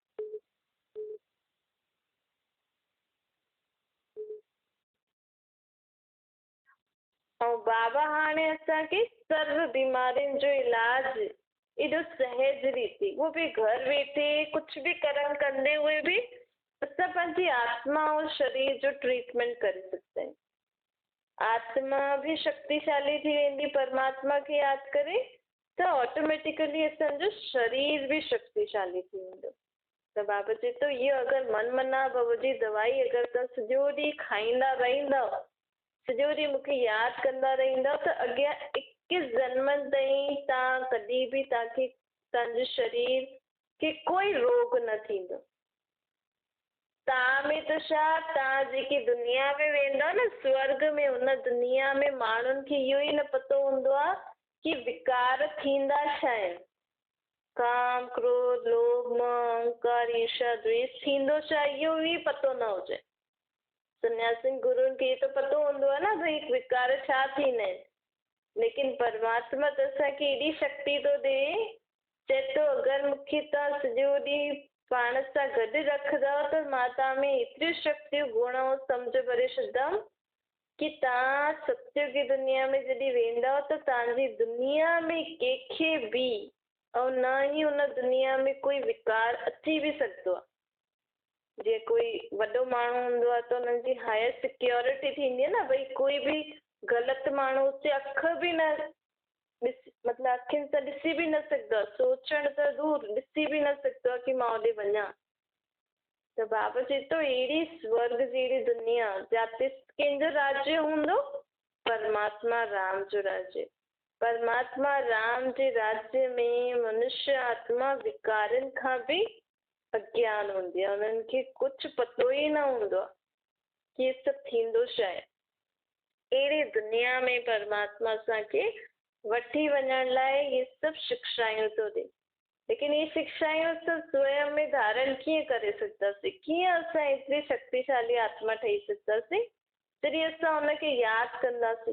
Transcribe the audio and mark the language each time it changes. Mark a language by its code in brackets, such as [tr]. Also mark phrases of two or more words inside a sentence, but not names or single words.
[sd] ऐं बाबा हाणे असांखे सर्व बीमारियुनि जो इलाज एॾो सहज रीति, उहो बि घर वेठे कुझु बि कर्म कंदे हुए बि असां पंहिंजी आत्मा और शरीर जो ट्रीटमेंट करे सघंदा आहियूं। आत्मा भी शक्तिशाली थी वेंदी परमात्मा खे यादि करे, त ऑटोमेटिकली असांजो शरीर भी शक्तिशाली थी वेंदो। त बाबा चए थो इहो अगरि मन मना भव जी दवाई अगरि तव्हां सॼो ॾींहुं खाईंदा रहंदव, सॼो ॾींहुं मूंखे यादि कंदा रहंदव, त अॻियां 21 जन्मनि ताईं तव्हां कॾहिं बि तव्हांखे तव्हांजे शरीर खे कोई रोग न थींदो। तव्हां में त छा, तव्हां जेकी दुनिया में वेंदव न स्वर्ग में, हुन दुनिया में माण्हुनि खे इहो ई न पतो हूंदो आहे कि विकार थींदा छा आहिनि। काम, क्रोध, लोभ, मोह, अहंकार, ईर्ष्या, द्वेष थींदो छा, इहो ई पतो न हुजे। सन्यासियुनि गुरुनि खे त पतो हूंदो आहे न भई विकार छा थींदा आहिनि, लेकिन परमात्मा त असांखे एॾी शक्ति थो ॾे, चए थो अगरि मूंखे तव्हां सॼो ॾींहुं पाण सां गॾु रखंदव त मां तव्हां में एतिरियूं शक्तियूं गुण ऐं सम्झ भरे छॾंदमि कि तव्हां सत्य की दुनिया में जॾहिं वेंदव त तव्हांजी दुनिया में कंहिंखे बि ऐं न ई हुन दुनिया में कोई विकार अची बि सघंदो आहे। जीअं कोई वॾो माण्हू हूंदो आहे त हुननि जी हायर सिक्योरिटी थींदी आहे न, भई कोई बि ग़लति माण्हू उते अख बि न मतिलबु अखियुनि सां ॾिसी बि न सघंदो आहे, सोचण त दूर ॾिसी बि न सघंदो आहे कि मां होॾे वञा। त बाबा चए थो अहिड़ी स्वर्ग जहिड़ी दुनिया जिते कंहिंजो राज्य हूंदो? परमात्मा राम जो राज्य। परमात्मा राम जे राज्य में मनुष्य आत्मा विकारनि खां बि अज्ञान हूंदी आहे, उन्हनि खे कुझु पतो ई न हूंदो आहे कि इहे सभु थींदो छा आहे। अहिड़ी दुनिया में परमात्मा असांखे वठी वञण लाइ इहे सभु शिक्षायूं थो ॾे, लेकिन इहे शिक्षायूं असां स्वयं में धारण कीअं करे सघंदासीं, कीअं असां एतिरी शक्तिशाली आत्मा ठही सघंदासीं जॾहिं असां हुनखे यादि कंदासीं।